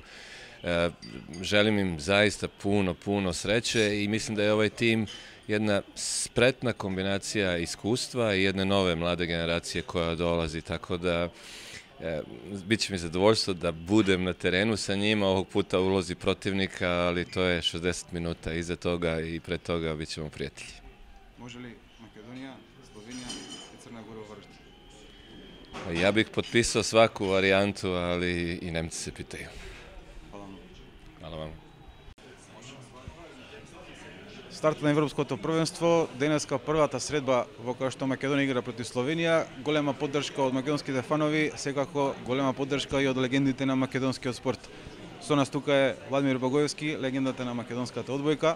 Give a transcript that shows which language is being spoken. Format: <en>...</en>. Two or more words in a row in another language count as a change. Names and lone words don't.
<sr>Želim im zaista puno sreće i mislim da je ovaj tim jedna spretna kombinacija iskustva i jedne nove mlade generacije koja dolazi, tako da bit će mi zadovoljstvo da budem na terenu sa njima, ovog puta u ulozi protivnika, ali to je 60 minuta iza toga i pre toga bit ćemo prijatelji. Može li Makedonija, Slovenija i Crna Gora uvrstiti? Ja bih potpisao svaku varijantu, ali i Nemci se pitaju. Hvala vam.</sr> <mk>Старт на Европското првенство, денеска првата средба во која што Македонија игра против Словенија, голема поддршка од македонските фанови, секако голема поддршка и од легендите на македонскиот спорт. Со нас тука е Владимир Богоевски, легендата на македонската одбојка.</mk>